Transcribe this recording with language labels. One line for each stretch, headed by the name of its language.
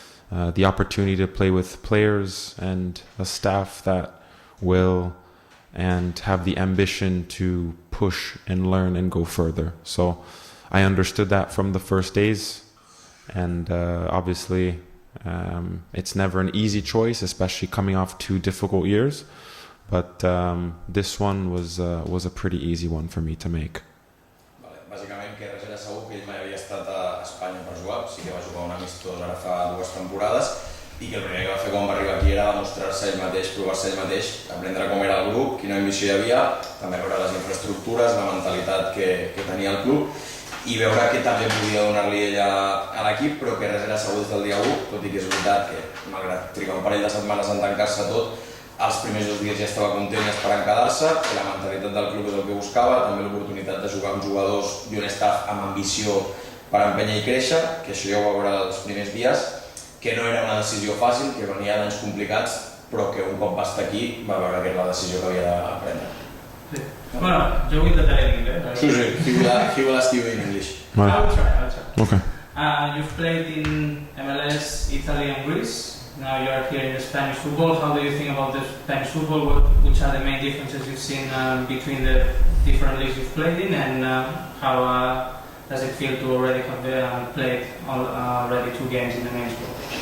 English: The opportunity to play with players and a staff that will and have the ambition to push and learn and go further. So I understood that from the first days, and obviously it's never an easy choice, especially coming off 2 difficult years, but this one was a pretty easy one for me to make.
Catalan: Bàsicament que res era segur que ell mai havia estat a Espanya per jugar, sí que va jugar un amistós ara fa 2 temporades, i que el primer que va fer quan va arribar aquí era demostrar-se ell mateix, provar-se ell mateix, aprendre com era el grup, quina ambició hi havia, també veure les infraestructures, la mentalitat que tenia el club, i veure que també podia donar-li ella a l'equip, però que res era segur des del dia 1, tot i que és veritat que, malgrat trigar un parell de setmanes en tancar-se tot, els primers 2 dies ja estava content i esperant quedar-se, que la mentalitat del club és el que buscava, també l'oportunitat de jugar amb jugadors i un staff amb ambició per empènyer i créixer, que això ja ho va veure els primers dies, que no era una decisió fàcil, que venia d'anys complicats, però que un cop va estar aquí va veure que era la decisió que havia de prendre. Sí. Bueno, jo ho intentaré en anglès.
English: Sí, he will ask you in English. I'll try. Okay. You've played in MLS, Italy and Greece. Now you are here in the Spanish football. How do you think about the Spanish football? Which are the main differences you've seen between the different leagues you've played in, and how does it feel to already have played already 2 games in the main sport?